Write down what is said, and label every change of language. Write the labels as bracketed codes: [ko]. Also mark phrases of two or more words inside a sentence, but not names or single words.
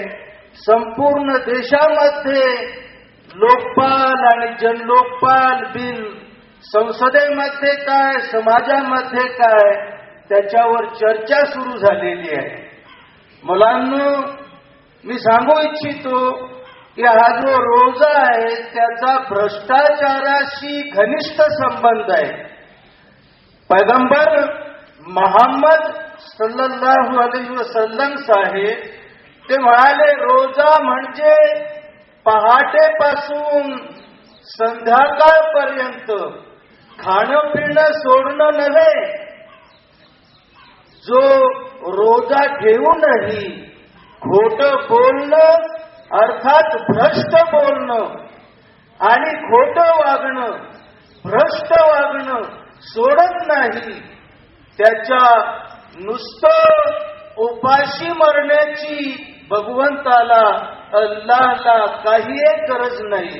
[mr] संपूर्ण देशामध्ये लोकपाल आणि जनलोकपाल बिल, संसदेमध्ये काय, समाजामध्ये काय, त्याच्यावर चर्चा सुरू झालेली आहे। मुलांनो, मी सांगू इच्छितो की हा जो रोजा आहे त्याचा भ्रष्टाचाराशी घनिष्ठ संबंध आहे। पैगंबर मोहम्मद [ar] صلى الله عليه وسلم [mr] साहेब ते म्हणाले, रोजा म्हणजे पहाटेपासून संध्याकाळपर्यंत खाणं पिणं सोडणं नव्हे। जो रोजा ठेवूनही खोटं बोलणं, अर्थात भ्रष्ट बोलणं आणि खोटं वागणं, भ्रष्ट वागणं सोडत नाही, त्याच्या नुसतं उपाशी मरण्याची भगवंताला, अल्लाहला काही गरज नाही।